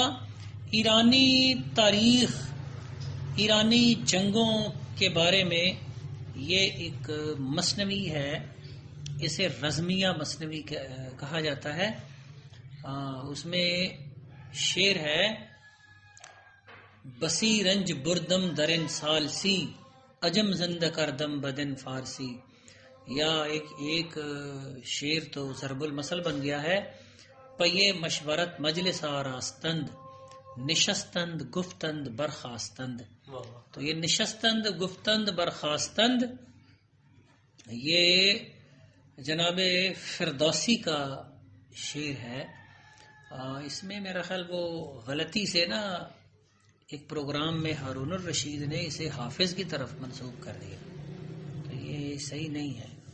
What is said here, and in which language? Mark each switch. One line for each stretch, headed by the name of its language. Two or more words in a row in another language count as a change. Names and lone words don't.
Urdu: ایرانی تاریخ، ایرانی جنگوں کے بارے میں یہ ایک مثنوی ہے. اسے رزمیہ مثنوی کہا جاتا ہے. اس میں شعر ہے
Persian: بسی رنج بردم درن سالسی اجم زند کردم بدن فارسی.
Urdu: یا ایک شعر تو ضرب المثل بن گیا ہے.
Persian: پئے مشورت مجلس آراستند نشستند گفتند برخاستند.
Urdu: تو یہ
Persian: نشستند گفتند برخاستند
Urdu: یہ جناب فردوسی کا شعر ہے. اس میں میرا خیال وہ غلطی سے نا ایک پروگرام میں ہارون الرشید نے اسے حافظ کی طرف منسوب کر دیا. تو یہ صحیح نہیں ہے.